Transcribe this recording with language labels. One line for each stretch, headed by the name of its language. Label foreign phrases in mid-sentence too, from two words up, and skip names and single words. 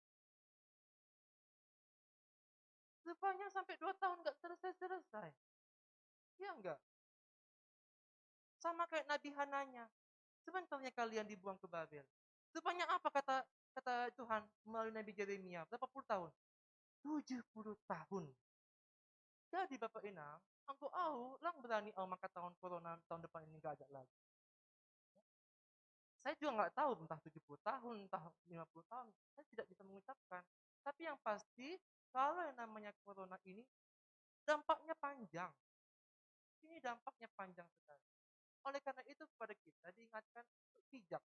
Indonesian: Rupanya sampai 2 tahun nggak selesai-selesai. Iya enggak? Sama kayak Nabi Hananya. Sebenarnya kalian dibuang ke Babel. Rupanya apa kata Tuhan melalui Nabi Yeremia? Berapa puluh tahun? 70 tahun. Jadi Bapak Inang,
Batak Simalungun: angko au lang berani au
Indonesian: maka tahun corona tahun depan ini nggak ada lagi. Saya juga nggak tahu entah 70 tahun, entah 50 tahun, saya tidak bisa mengucapkan. Tapi yang pasti, kalau yang namanya corona ini dampaknya panjang. Ini dampaknya panjang sekali. Oleh karena itu kepada kita diingatkan untuk bijak.